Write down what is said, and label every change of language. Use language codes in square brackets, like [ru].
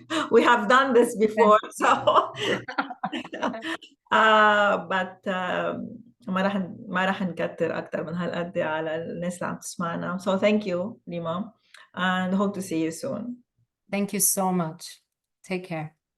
[en] we have done this before, so but [ar] ما راح نكتر أكتر من هالقد على الناس اللي عم تسمعنا. [en] So thank you, Rima, and hope to see you soon. Thank you so much. Take care.